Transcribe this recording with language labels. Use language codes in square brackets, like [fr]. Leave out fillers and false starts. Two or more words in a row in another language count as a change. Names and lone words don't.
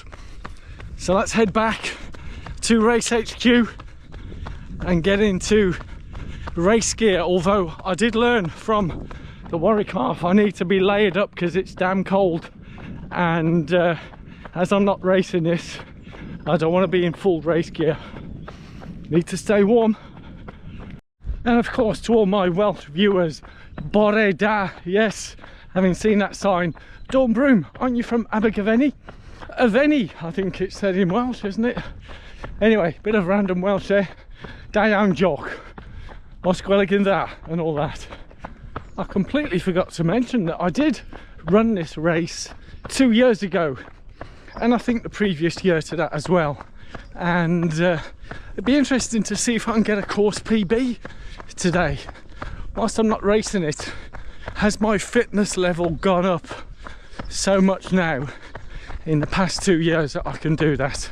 [en] So let's head back to Race HQ and get into race gear, although I did learn from the Warwick Half I need to be layered up because it's damn cold, and as I'm not racing this, I don't want to be in full race gear, need to stay warm. And of course, to all my Welsh viewers, [cy] Bore da, [en] yes, having seen that sign, Dawn Broom, aren't you from Abergavenny? Aveni, I think it said in Welsh, isn't it? Anyway, bit of random Welsh there. [cy] Da iawn joc, os gwelwch dda, [en] and all that. I completely forgot to mention that I did run this race 2 years ago, and I think the previous year to that as well. And it'd be interesting to see if I can get a course PB today. Whilst I'm not racing it, has my fitness level gone up so much now in the past 2 years that I can do that?